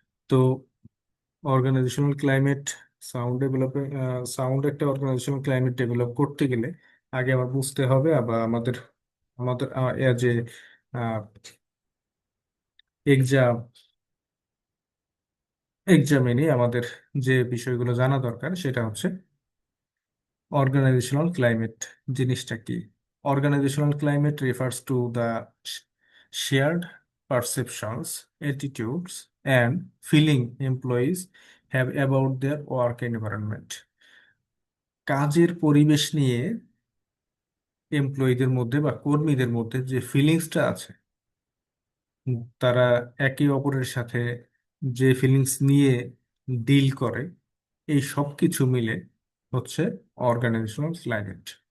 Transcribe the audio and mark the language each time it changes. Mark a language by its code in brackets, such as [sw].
[bn] তো organisational climate, sound developing, sound একটা organisational climate develop করতে গেলে আগে আমার বুঝতে হবে, আবার আমাদের আমাদের যে এক্সাম এক্সামিনে আমাদের যে বিষয়গুলো জানা দরকার, সেটা হচ্ছে অর্গানাইজেশনাল ক্লাইমেট জিনিসটা কি। [en] Organisational climate refers to the shared perceptions, attitudes, and feeling employees have about their work environment. [bn] কাজের পরিবেশ নিয়ে এমপ্লয়ীদের মধ্যে বা কর্মীদের মধ্যে যে ফিলিংসটা আছে, তারা একে অপরের সাথে যে ফিলিংস নিয়ে ডিল করে, এই সব কিছু মিলে হচ্ছে অর্গানাইজেশনাল ক্লাইমেট।